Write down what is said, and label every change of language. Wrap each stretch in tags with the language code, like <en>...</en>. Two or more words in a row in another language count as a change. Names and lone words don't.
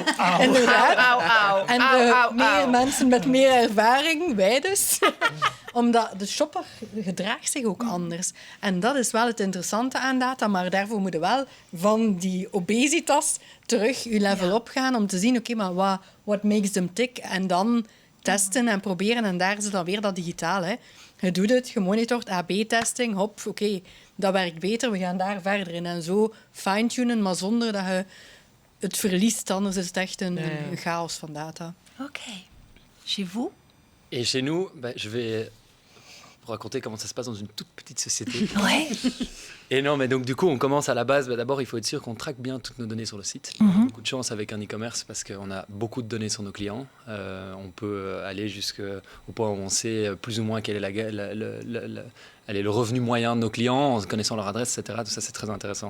<nl>Inderdaad. En meer mensen met meer ervaring, wij dus. Omdat de shopper gedraagt zich ook anders. En dat is wel het interessante aan data, maar daarvoor moet je wel van die obesitas terug je level opgaan om te zien, oké, maar</nl> <en>what makes them tick?</en> <nl>En dan testen en proberen. En daar zit dan weer dat digitaal. Hè. Je doet het, je monitort, AB-testing, hop, oké, dat werkt beter, we gaan daar verder in. En zo fine-tunen, maar zonder dat je het verliest. Anders is het echt een chaos van data. Oké.</nl> <fr>Chez vous? Et chez nous, je vais vous raconter comment ça se passe dans une toute petite société. Ouais. Et non, mais donc du coup, on commence à la base. D'abord, il faut être sûr qu'on traque bien toutes nos données sur le site. On a beaucoup de chance avec un e-commerce parce qu'on a beaucoup de données sur nos clients. On peut aller jusqu'au point où on sait plus ou moins quel est le revenu moyen de nos clients en connaissant leur adresse, etc. Tout ça, c'est très intéressant.</fr>